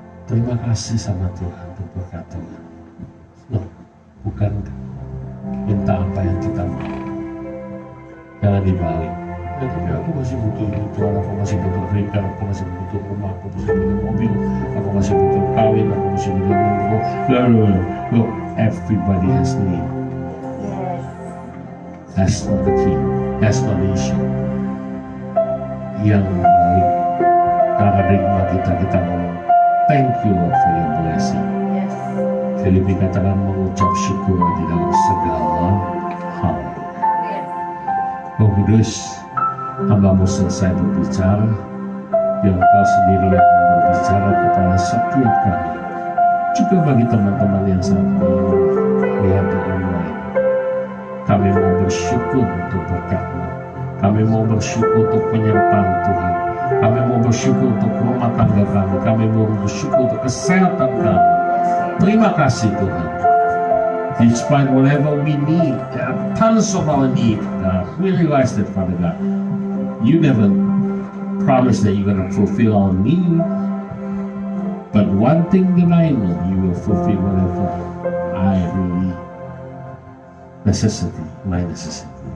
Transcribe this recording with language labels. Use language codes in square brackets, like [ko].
[id] Terima kasih sama Tuhan untuk berkat Tuhan. No, bukan minta apa yang kita mau. Jangan dibalik. Ya, tapi aku masih butuh kebutuhan, aku masih butuh kerjaan, aku masih butuh rumah, aku masih butuh mobil, aku masih butuh kawin, aku masih butuh rumah. [en] Look, everybody has need. That's not the key. That's not the issue. [id] Yang baik, karena dari kita ngomong, [en] thank you Lord for your blessing. [id] Filipi katakan mengucap syukur di dalam segala hal. Roh Kudus, hamba-Mu selesai berbicara, biar Engkau sendiri yang berbicara kepada setiap kami. Juga bagi teman-teman yang saat ini lihat di online, kami mau bersyukur untuk berkat-Mu. Kami mau bersyukur untuk penyertaan Tuhan. Kami mau bersyukur untuk rumah tangga kami. Kami mau bersyukur untuk kesehatan kami. Terima kasih Tuhan. [en] Despite whatever we need, there are tons of our need. We realize that, Father God, you never promised that you're going to fulfill our need. But one thing that I know, you will fulfill whatever I really necessity, my necessity.